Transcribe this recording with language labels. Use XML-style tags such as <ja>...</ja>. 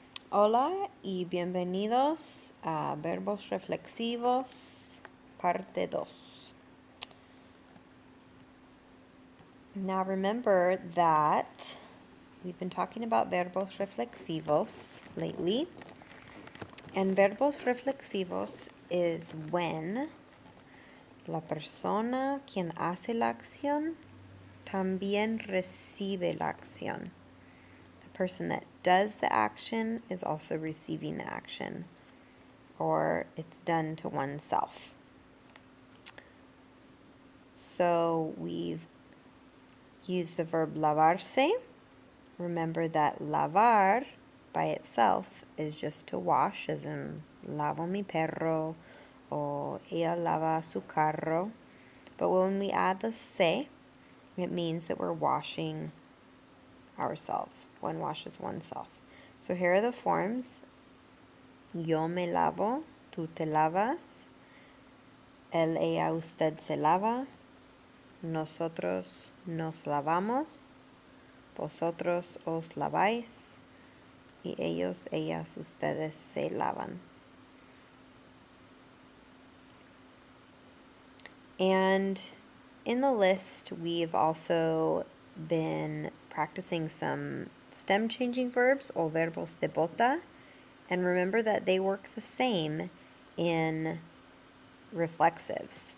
<es>Hola y bienvenidos a Verbos Reflexivos, parte 2.</es> <en>Now remember that we've been talking about verbos reflexivos lately. And verbos reflexivos is when</en> <es>la persona quien hace la acción también recibe la acción.</es> <en>The person that does the action is also receiving the action, or it's done to oneself. So we've used the verb lavarse. Remember that lavar by itself is just to wash, as in</en> <es>lavo mi perro</es> <en>or</en> <es>ella lava su carro.</es> <en>But when we add the se, it means that we're washing ourselves. One washes oneself. So here are the forms.</en> <es>Yo me lavo, tú te lavas, él, ella, usted se lava, nosotros nos lavamos, vosotros os laváis, y ellos, ellas, ustedes se lavan.</es> <en>And in the list, we've also been practicing some stem changing verbs, or</en> <es>verbos de bota.</es> <en>And remember that they work the same in reflexives.</en>